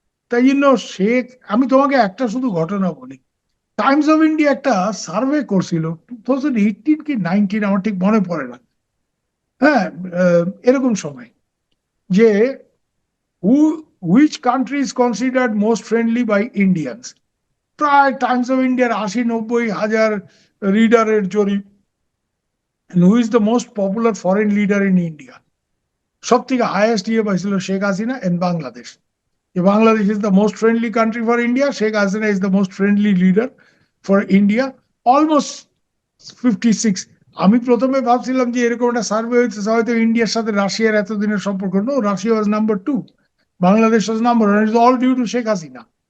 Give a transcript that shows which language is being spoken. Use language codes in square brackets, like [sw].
[bn] তাই জন্য শেখ, আমি তোমাকে একটা শুধু ঘটনা বলি, টাইমস অফ ইন্ডিয়া একটা সার্ভে করছিল 2018 কি 19, আমার ঠিক মনে পড়ে না। হ্যাঁ, এরকম সময় যে [en] Who which country is considered most friendly by Indians. [bn] প্রায় টাইমস অফ ইন্ডিয়ার 80-90 হাজার রিডারের জরিপ, [en] and who is the most popular foreign leader in India? [bn] সব থেকে হাইয়েস্ট ইয়ে পাইছিল Sheikh Hasina and Bangladesh. [en] Bangladesh is the most friendly country for India, Sheikh Hasina is the most friendly leader for India, almost 56। [bn] আমি প্রথমে ভাবছিলাম যে এরকম একটা সার্ভে হয়েছে হয়তো ইন্ডিয়ার সাথে রাশিয়ার এতদিনের সম্পর্ক, [en] No, Russia was number 2, Bangladesh was number 1, it's all due to Sheikh Hasina.